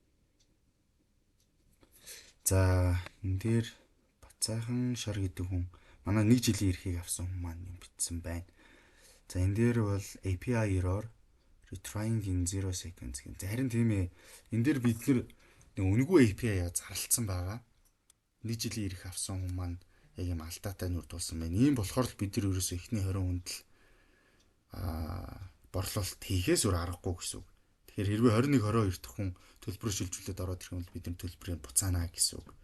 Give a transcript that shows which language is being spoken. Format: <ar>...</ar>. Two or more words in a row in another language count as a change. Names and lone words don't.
<mn>За энэ дээр Бацаахан Шар гэдэг хүн Манай 1 жилийн эрхийг авсан хүмүүс маань юм бичсэн байна. За энэ дээр бол</mn> <en>API error retrying in 0 seconds</en> <mn>гэх. Харин тийм ээ. Энэ дээр бид нар үнэгүй API зарлцсан байгаа. 1 жилийн эрх авсан хүмүүс маань яг юм алдаатай нүрдүүлсэн байна. Ийм болохоор л бид нар ерөөсөө эхний 20 хүнд л борлуулалт хийхээс өөр аргагүй гэсэн үг. Тэгэхээр хэрвээ 21 22 дахь хүн төлбөрөөр шилжүүлээд ороод ирэх юм бол бид нар төлбөрийг буцаана гэсэн үг.</mn>